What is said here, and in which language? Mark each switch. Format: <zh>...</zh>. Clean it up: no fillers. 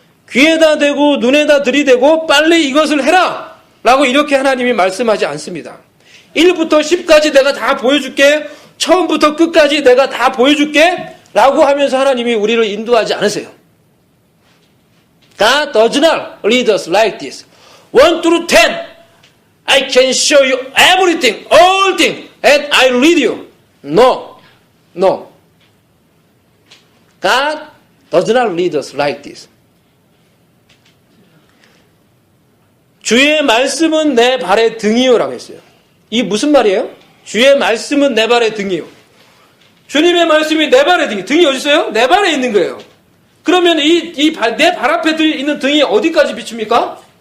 <ko>귀에다 대고 눈에다 들이대고 빨리 이것을 해라! 라고 이렇게 하나님이 말씀하지 않습니다. 1부터 10까지 내가 다 보여줄게. 처음부터 끝까지 내가 다 보여줄게. 라고 하면서 하나님이 우리를 인도하지 않으세요.</ko> <en>God does not lead us like this. 1 through 10. I can show you everything, all things, and I lead you. No. No. God does not lead us like this.</en> <ko>주의 말씀은 내 발의 등이요라고 했어요. 이 무슨 말이에요? 주의 말씀은 내 발의 등이요. 주님의 말씀이 내 발의 등이. 등이 어디 있어요? 내 발에 있는 거예요. 그러면 내 발 앞에 있는 등이 어디까지 비춥니까?</ko>